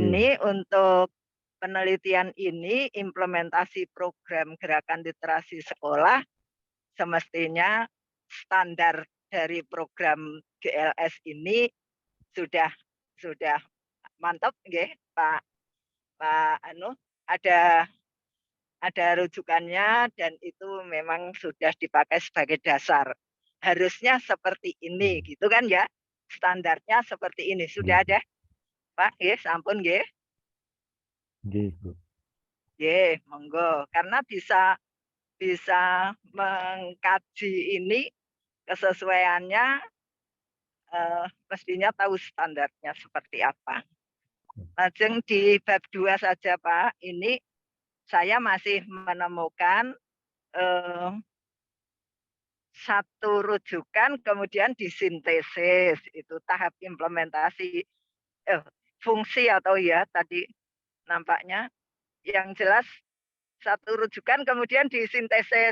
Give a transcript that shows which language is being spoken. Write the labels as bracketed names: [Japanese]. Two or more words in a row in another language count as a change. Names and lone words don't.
[Indonesian] ini untuk penelitian ini implementasi program gerakan literasi sekolah semestinya standar dari program GLS ini sudah mantap nggih Pak ada rujukannya dan itu memang sudah dipakai sebagai dasar. Harusnya seperti ini gitu kan ya. Standarnya seperti ini. Sudah ada? [Javanese] Pak, nggih, sampun nggih. Nggih, Bu. Nggih, monggo. [Indonesian] Karena bisa mengkaji ini kesesuaiannya mestinya tahu standarnya seperti apa. Lajeng di bab 2 saja Pak, ini saya masih menemukan satu rujukan kemudian disintesis, itu tahap implementasi fungsi atau ya tadi nampaknya yang jelas satu rujukan kemudian disintesis.